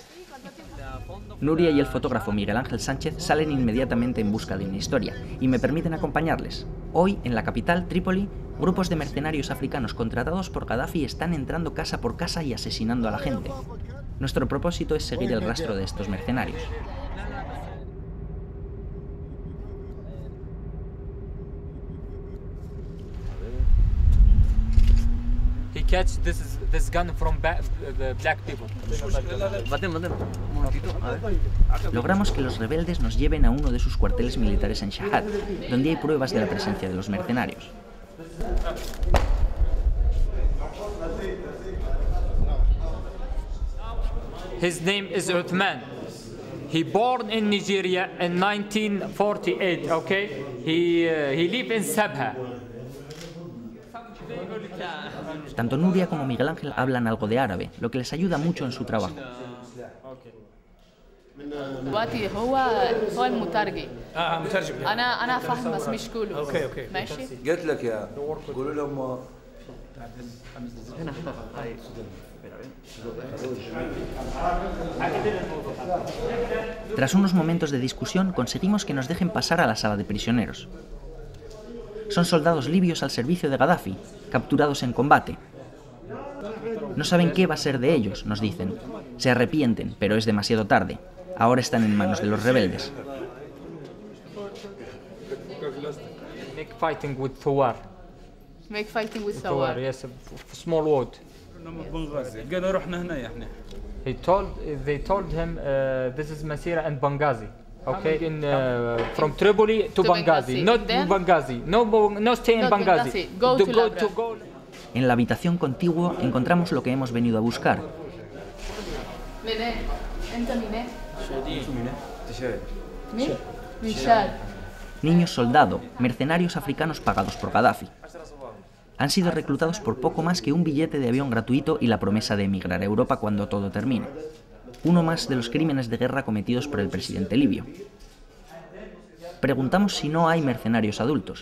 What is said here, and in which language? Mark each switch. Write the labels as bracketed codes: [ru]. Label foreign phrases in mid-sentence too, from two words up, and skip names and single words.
[es] Nuria y el fotógrafo Miguel Ángel Sánchez salen inmediatamente en busca de una historia y me permiten acompañarles. Hoy, en la capital, Trípoli, grupos de mercenarios africanos contratados por Gaddafi están entrando casa por casa y asesinando a la gente. Nuestro propósito es seguir el rastro de estos mercenarios. [en] He catch this gun from the black people. [es] Logramos que los rebeldes nos lleven a uno de sus cuarteles militares en Shahad, donde hay pruebas de la presencia de los mercenarios. [en] His name is Uthman. He born in Nigeria in 1948. Okay, he live in Sabha. [es] Tanto Nuria como Miguel Ángel hablan algo de árabe, lo que les ayuda mucho en su trabajo. [ar] دلوقتي هو المترجم مترجم انا فاهمه بس مش كله اوكي ماشي قلت لك يا قولوا لهم [es] Tras unos momentos de discusión, conseguimos que nos dejen pasar a la sala de prisioneros. Son soldados libios al servicio de Gaddafi, capturados en combate. No saben qué va a ser de ellos, nos dicen. Se arrepienten, pero es demasiado tarde. Ahora están en manos de los rebeldes. [en] Make fighting with Thawar. make fighting with Thawar, Thawar. yes, a small word. [ar] قالوا رحنا هنا احنا [en] They told him this is Masira and Benghazi. Okay, from Tripoli to Benghazi, Benghazi. not Then- Benghazi. No stay in Not Benghazi. Benghazi. Go to Labra. [es] En la habitación contigua encontramos lo que hemos venido a buscar. [ar] منين انت منين مين من شاد [es] Niños soldado, mercenarios africanos pagados por Gaddafi. Han sido reclutados por poco más que un billete de avión gratuito y la promesa de emigrar a Europa cuando todo termine. Uno más de los crímenes de guerra cometidos por el presidente libio. Preguntamos si no hay mercenarios adultos.